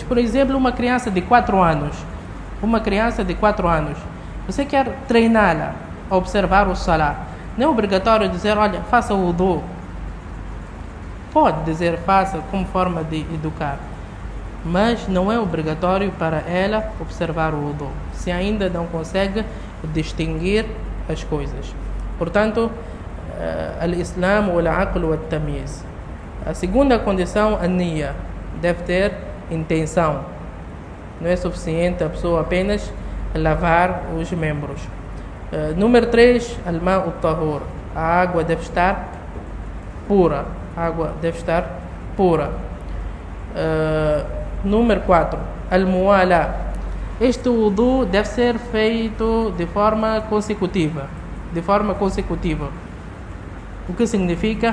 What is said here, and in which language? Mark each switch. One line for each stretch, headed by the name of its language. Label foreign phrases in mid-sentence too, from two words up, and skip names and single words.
Portuguese: Por exemplo, uma criança de 4 anos, você quer treiná-la a observar o salah, não é obrigatório dizer, olha, faça o wudu. Pode dizer faça como forma de educar, mas não é obrigatório para ela observar o wudu, se ainda não consegue distinguir as coisas. Portanto,
Arabic: al-Islam, o العقل والتمييز.
Portuguese: A segunda condição, a niyya, deve ter intenção. Não é suficiente a pessoa apenas lavar os membros. Número 3,
Arabic: الماء طهور,
Portuguese: a água deve estar pura. Número 4, al-muwala. Este wudu deve ser feito de forma consecutiva. O que significa?